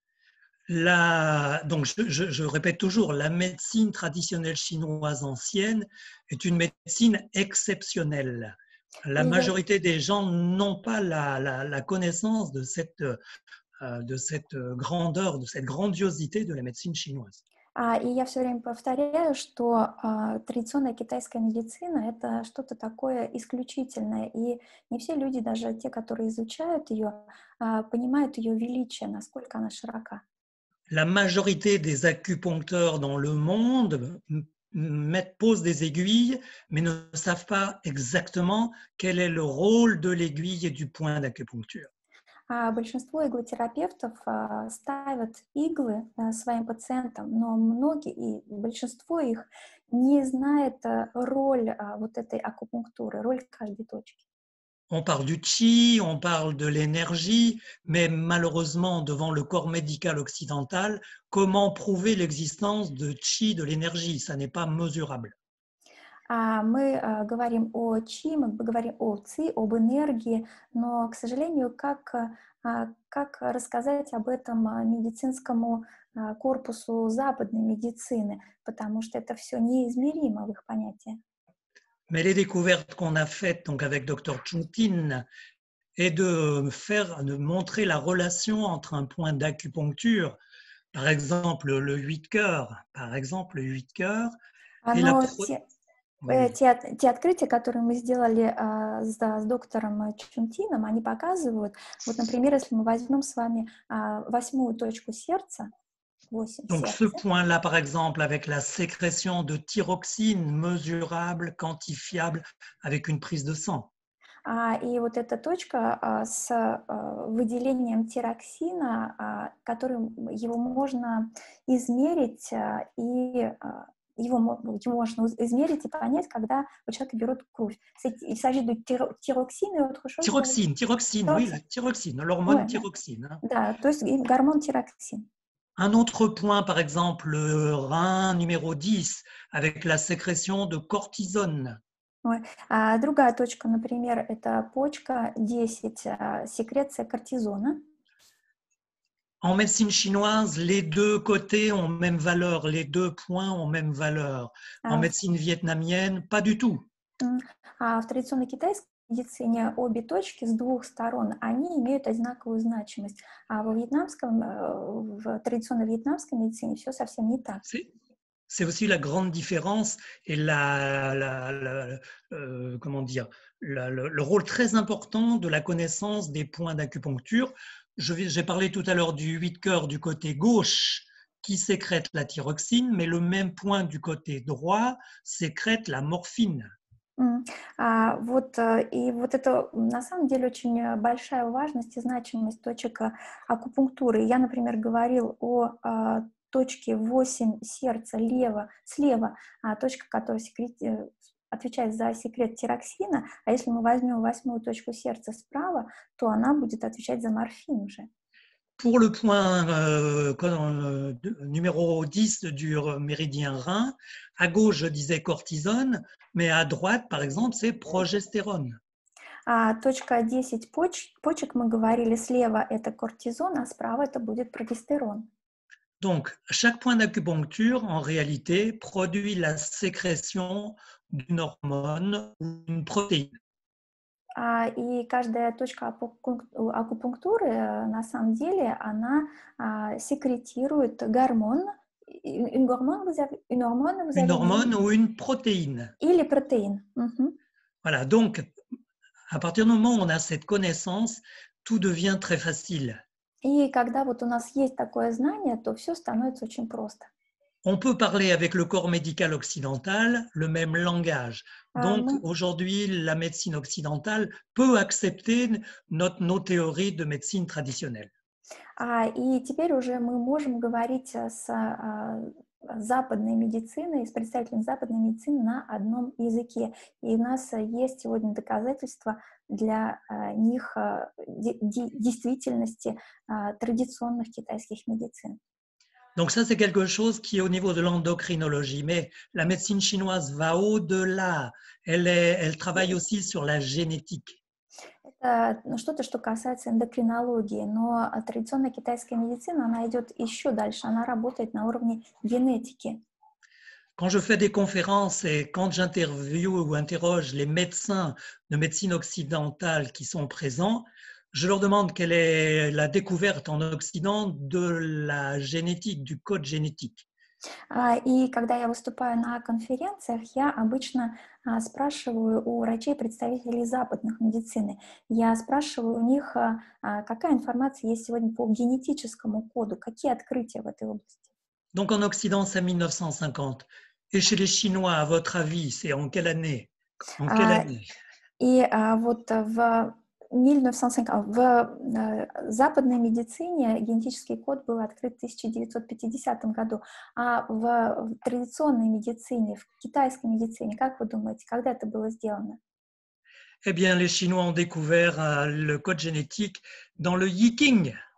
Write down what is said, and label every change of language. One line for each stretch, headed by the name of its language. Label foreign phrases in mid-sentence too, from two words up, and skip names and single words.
French: Donc je répète toujours, la médecine traditionnelle chinoise ancienne est une médecine exceptionnelle. La majorité des gens n'ont pas la connaissance de cette grandeur, de cette grandiosité de la médecine chinoise.
Russian: И я все время повторяю, что традиционная китайская медицина — это что-то такое исключительное, и не все люди, даже те, которые изучают ее, понимают ее величие, насколько она широка.
French: La majorité des acupuncteurs dans le monde posent des aiguilles, mais ne savent pas exactement quel est le rôle de l'aiguille et du point d'acupuncture.
Russian: Большинство иглотерапевтов ставят иглы своим пациентам, но многие, и большинство их не знает роль вот этой акупунктуры, роль каждой точки.
French: On parle du qi, on parle de l'énergie, mais malheureusement, devant le corps médical occidental, comment prouver l'existence de qi, de l'énergie? Ça n'est pas mesurable.
Russian: Мы говорим о чи, мы говорим о ци, об энергии, но, к сожалению, как рассказать об этом медицинскому корпусу западной медицины, потому что это все неизмеримо в их понятии.
French: Mais les découvertes qu'on a faites donc avec Dr Chuntin est de montrer la relation entre un point d'acupuncture, par exemple le 8 cœurs, et la
Russian: Те открытия, которые мы сделали с доктором Чунтином, они показывают, вот, например, если мы возьмем с вами 8-ю точку сердца, 8
French: Donc
Russian: сердца.
French: ce point-là, par exemple, avec la sécrétion de thyroxine mesurable, quantifiable, avec une prise de sang.
Russian: И вот эта точка с выделением тироксина, его можно измерить его можно измерить и понять, когда у человека берут кровь.
French: Il s'agit de thyroxine et autre chose. Thyroxine, oui, la thyroxine, l'hormone thyroxine. Hein.
Russian: Да, то есть гормон тироксин.
French: Un autre point, par exemple, le rein numéro 10, avec la sécrétion de cortisone.
Russian: Другая точка, например, это почка 10,
French: sécrétion cortisone. En médecine chinoise, les deux côtés ont même valeur, les deux points ont même valeur. En médecine vietnamienne, pas du tout.
Russian: В традиционной китайской медицине обе точки с двух сторон, они имеют одинаковую значимость. А в традиционной вьетнамской медицине все совсем не так.
French: C'est aussi la grande différence et comment dire, le rôle très important de la connaissance des points d'acupuncture. J'ai parlé tout à l'heure du 8 cœurs du côté gauche qui sécrète la thyroxine, mais le même point du côté droit sécrète la morphine.
Russian: И вот это на самом деле очень большая важность и значимость точек акупунктуры. Я, например, говорил о точке 8 сердца слева, точка, которая отвечает за секрет тироксина, а если мы возьмем 8-ю точку сердца справа, то она будет отвечать за морфин уже.
French: Pour le point numéro 10 du méridien rein, à gauche, je disais cortisone, mais à droite, par exemple, c'est progestérone.
Russian: Точка 10 почек, мы говорили, слева это кортизон, а справа это будет прогестерон.
French: Donc, chaque point d'acupuncture, en réalité, produit la sécrétion d'une hormone ou d'une protéine.
Russian: И каждая точка акупунктуры, на самом деле, она sécrétирует гормон,
French: une hormone, une hormone, vous Une avez dit, hormone ou une protéine.
Russian: или протеин.
French: Voilà, donc à partir du moment où on a cette connaissance, tout devient très facile.
Russian: И когда вот у нас есть такое знание, то все становится очень просто.
French: On peut parler avec le corps médical occidental le même langage. Donc aujourd'hui, la médecine occidentale peut accepter nos théories de médecine traditionnelle.
Russian: И теперь уже мы можем говорить с западной медициной, с представителями западной медицины на одном языке. И у нас есть сегодня доказательства для них действительности традиционных китайских медицин.
French: Donc ça, c'est quelque chose qui est au niveau de l'endocrinologie, mais la médecine chinoise va au-delà. Elle travaille aussi sur la génétique.
Russian: Это что-то, что касается эндокринологии, но традиционная китайская медицина, она идет еще дальше, она работает на уровне генетики.
French: Quand je fais des conférences et quand j'interviewe ou interroge les médecins de médecine occidentale qui sont présents, je leur demande quelle est la découverte en Occident de la génétique, du code génétique.
Russian: И когда я выступаю на конференциях, я обычно спрашиваю у врачей-представителей западных медицины, я спрашиваю у них, какая информация есть сегодня по генетическому коду, какие открытия в этой области.
French: Donc en Occident, c'est 1950. Et chez les Chinois, à votre avis, c'est en quelle année? En quelle année?
Russian: И вот в 1950, в западной медицине генетический код был открыт в 1950 году, а в традиционной медицине, в китайской медицине, как вы думаете, когда это было сделано?
French: Eh bien, les Chinois ont découvert le code génétique dans le Yiking.